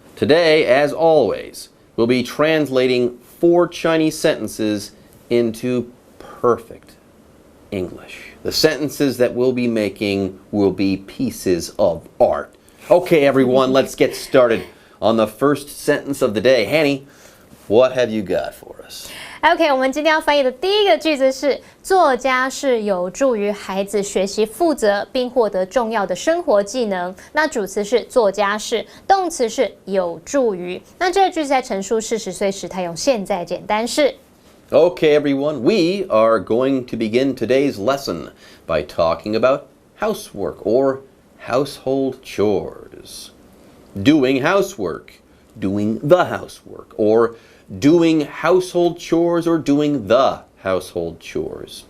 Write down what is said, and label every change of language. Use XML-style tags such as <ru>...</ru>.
<en>Today, as always, we'll be translating 4 Chinese sentences into perfect English. The sentences that we'll be making will be pieces of art. Okay, everyone, let's get started on the first sentence of the day. Hanny, what have you got for us?</en> <zh>OK， 我们今天要翻译的第一个句子是做家事有助于孩子学习负责并获得重要的生活技能。那主词是做家事，动词是有助于。那这个句子在陈述事实，所以时态用现在简单式。</zh> <en>Okay, everyone, we are going to begin today's lesson by talking about housework or household chores. Doing housework, doing the housework, or doing household chores or doing the household chores.</en>